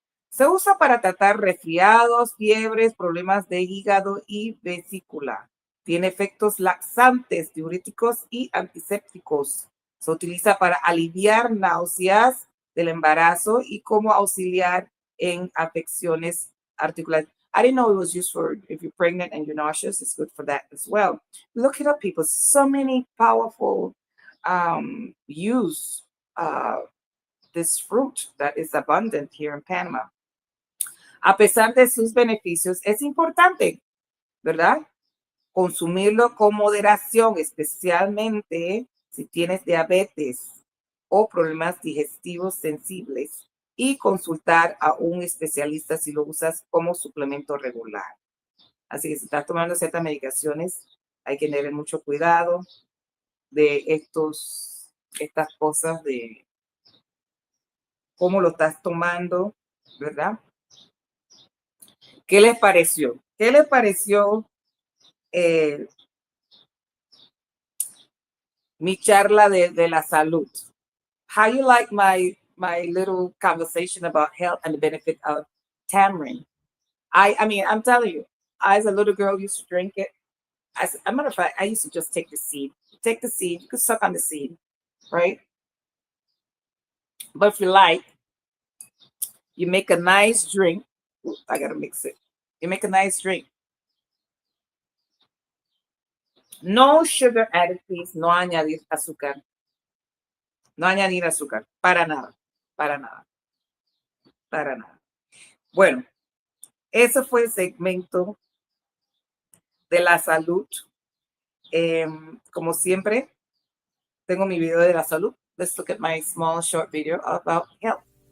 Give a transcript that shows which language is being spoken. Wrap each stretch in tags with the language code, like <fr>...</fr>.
<es>Se usa para tratar resfriados, fiebres, problemas de hígado y vesícula. Tiene efectos laxantes, diuréticos y antisépticos. Se utiliza para aliviar náuseas del embarazo y como auxiliar en afecciones articulares.</es> <en>I didn't know it was used for if you're pregnant and you're nauseous. It's good for that as well. Look it up, people. So many powerful use this fruit that is abundant here in Panama.</en> <es>A pesar de sus beneficios, es importante, ¿verdad? Consumirlo con moderación, especialmente si tienes diabetes o problemas digestivos sensibles, y consultar a un especialista si lo usas como suplemento regular. Así que si estás tomando ciertas medicaciones, hay que tener mucho cuidado de estas cosas, de cómo lo estás tomando, ¿verdad? ¿Qué les pareció? ¿Qué les pareció mi charla de la salud?</es> <en>How you like my little conversation about health and the benefit of tamarind? I mean, I'm telling you, I, as a little girl, used to drink it. As a matter of fact, I used to just take the seed. Take the seed. You could suck on the seed, right? But if you like, you make a nice drink. Ooh, I gotta mix it. You make a nice drink. No sugar added, please.</en> <es>No añadir azúcar. No añadir azúcar. Para nada. Para nada. Para nada. Bueno, ese fue el segmento de la salud. Como siempre, tengo mi video de la salud.</es> <en>Let's look at my small short video about health.</en>